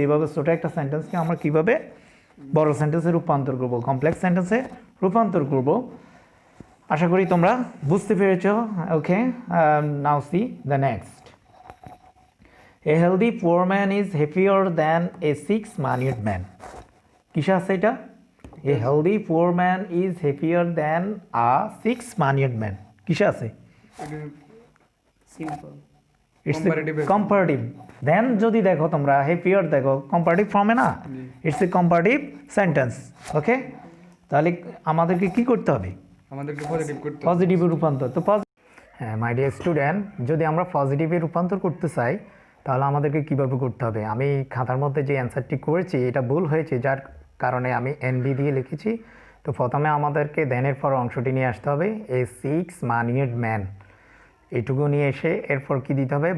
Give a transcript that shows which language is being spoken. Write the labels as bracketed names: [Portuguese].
[Bangla] এইভাবে ছোট একটা সেন্টেন্সকে আমরা কিভাবে বড় সেন্টেন্সে রূপান্তর করব, কমপ্লেক্স সেন্টেন্সে রূপান্তর করব। আশা করি তোমরা বুঝতে পেরেছ। ওকে, [English] Now see the next. A healthy poor man is happier than a six monied man. [Bangla] কিসে আছে এটা? [English] A healthy poor man is happier than a six-moneyed man. [Bangla] কিসে আছে? [English] Simple. It's comparative. Then [Bangla] যদি দেখো তোমরা [English] happier [Bangla] দেখো [English] comparative form [Bangla] এ না, [English] it's a comparative sentence. [Bangla] Okay? তাহলে আমাদেরকে কি করতে হবে? আমাদেরকে পজিটিভ করতে হবে। পজিটিভে রূপান্তর। তো হ্যাঁ মাই ডিয়ার স্টুডেন্ট, যদি আমরা পজিটিভে রূপান্তর করতে চাই তাহলে আমাদেরকে কিভাবে করতে হবে? আমি খাতার মধ্যে যে অ্যান্সারটি করেছি এটা ভুল হয়েছে, যার কারণে আমি এনবি দিয়ে লিখেছি। তো প্রথমে আমাদেরকে দেনের পর অংশটি নিয়ে আসতে হবে। [English] a six monied man, [Bangla] এইটুকু নিয়ে এসে এরপর কি দিতে হবে?